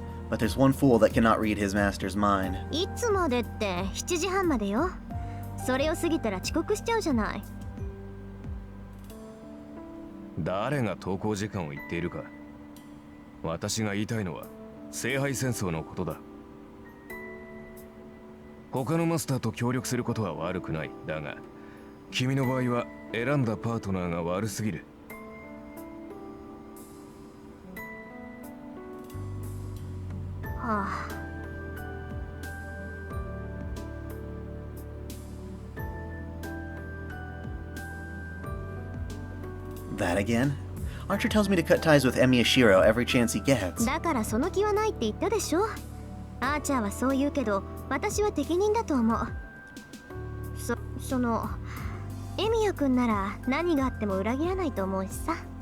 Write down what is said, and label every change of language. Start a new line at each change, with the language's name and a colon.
English: But there's one fool that cannot read his master's mind.
Japanese: いつまでって7時半までよ。それを過ぎたら遅刻しちゃうじゃない。誰が登校時間を言っているか。私が言いたいのは聖杯戦争のことだ。他のマスターと協力することは悪くない。だが君の場合は選んだパートナーが悪すぎる。はあ。
English: That again? Archer tells me to cut ties with Emiyashiro every chance he gets.
Japanese: だからその気はないって言ったでしょ。アーチャーはそう言うけど、私は適任だと思う。そのエミヤくんなら何があっても裏切らないと思うしさ。